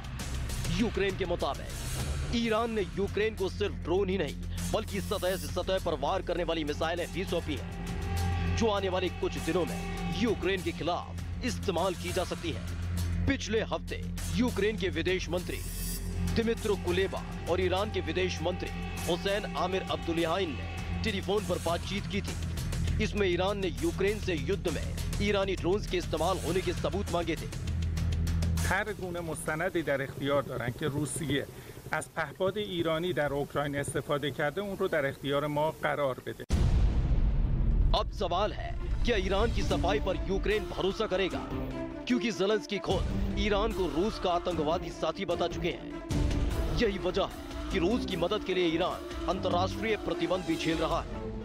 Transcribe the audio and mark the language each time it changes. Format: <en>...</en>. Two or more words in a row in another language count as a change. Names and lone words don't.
<hi>यूक्रेन के मुताबिक ईरान ने यूक्रेन को सिर्फ ड्रोन ही नहीं बल्कि सतह से सतह पर वार करने वाली मिसाइलें भी सौंपी हैं, जो आने वाले कुछ दिनों में यूक्रेन के खिलाफ इस्तेमाल की जा सकती है। पिछले हफ्ते यूक्रेन के विदेश मंत्री दिमित्रो कुलेबा और ईरान के विदेश मंत्री हुसैन आमिर अब्दुल्लाहिन ने टेलीफोन पर बातचीत की थी। इसमें ईरान ने यूक्रेन से युद्ध में ईरानी ड्रोन्स के इस्तेमाल होने के सबूत मांगे थे।</hi> <fa>هر گونه مستندی در اختیار دارن که روسیه از پهپاد ایرانی در اوکراین استفاده کرده اون رو در اختیار ما قرار بده.</fa> <hi>अब सवाल है क्या ईरान की सफाई पर यूक्रेन भरोसा करेगा, क्योंकि ज़ेलेंस्की खुद ईरान को रूस का आतंकवादी साथी बता चुके हैं। यही वजह है कि रूस की मदद के लिए ईरान अंतर्राष्ट्रीय प्रतिबंध भी झेल रहा है।</hi>